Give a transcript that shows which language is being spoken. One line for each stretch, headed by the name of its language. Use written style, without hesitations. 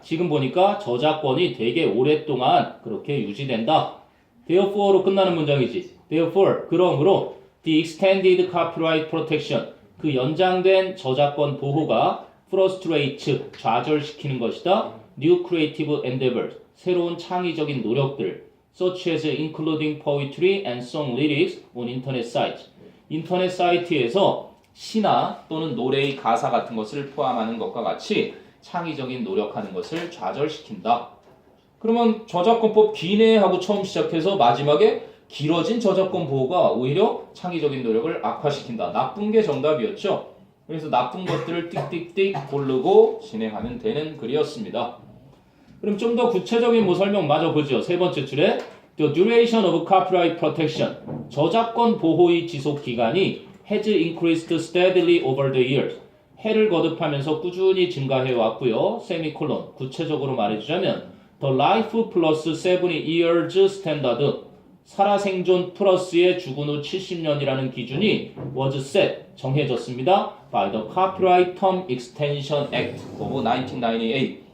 Korean: 지금 보니까 저작권이 되게 오랫동안 그렇게 유지된다. Therefore로 끝나는 문장이지. Therefore, 그러므로
English: the extended copyright protection,
Korean: 그 연장된 저작권 보호가
English: frustrates,
Korean: 좌절시키는 것이다.
English: New creative endeavors,
Korean: 새로운 창의적인 노력들,
English: such as including poetry and song lyrics on internet sites.
Korean: 인터넷 사이트에서 시나 또는 노래의 가사 같은 것을 포함하는 것과 같이 창의적인 노력하는 것을 좌절시킨다. 그러면 저작권법 기내하고 처음 시작해서 마지막에 길어진 저작권 보호가 오히려 창의적인 노력을 악화시킨다. 나쁜 게 정답이었죠. 그래서 나쁜 것들을 띡띡띡 고르고 진행하면 되는 글이었습니다. 그럼 좀 더 구체적인 설명 마저 보죠. 세 번째 줄에
English: The duration of copyright protection.
Korean: 저작권 보호의 지속 기간이
English: has increased steadily over the years.
Korean: 해를 거듭하면서 꾸준히 증가해 왔고요. 세미콜론. 구체적으로 말해주자면
English: The life plus 70 years standard.
Korean: 살아생존 플러스의 죽은 후 70년이라는 기준이
English: was set.
Korean: 정해졌습니다.
English: By the Copyright Term Extension Act of 1998.